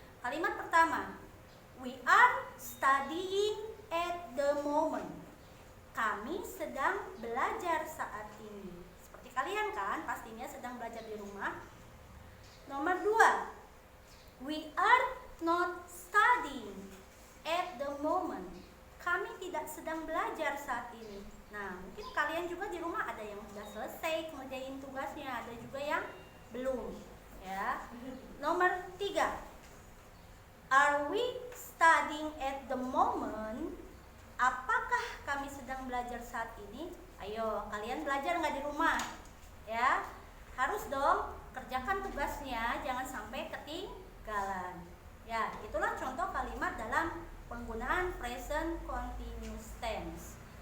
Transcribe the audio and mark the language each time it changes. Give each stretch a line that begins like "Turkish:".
Indonesian: Kalimat pertama,
English: we are studying at the moment.
Indonesian: Kami sedang belajar saat ini. Seperti kalian kan, pastinya sedang belajar di rumah. Nomor dua,
English: we are not studying at the moment.
Indonesian: Kami tidak sedang belajar saat ini. Nah, mungkin kalian juga di rumah ada yang sudah selesai ngerjain tugasnya, ada juga yang belum. Ya. Nomor 3.
English: Are we studying at the moment?
Indonesian: Apakah kami sedang belajar saat ini? Ayo, kalian belajar nggak di rumah? Ya, harus dong kerjakan tugasnya, jangan sampai ketinggalan. Ya, itulah contoh kalimat dalam penggunaan present continuous tense.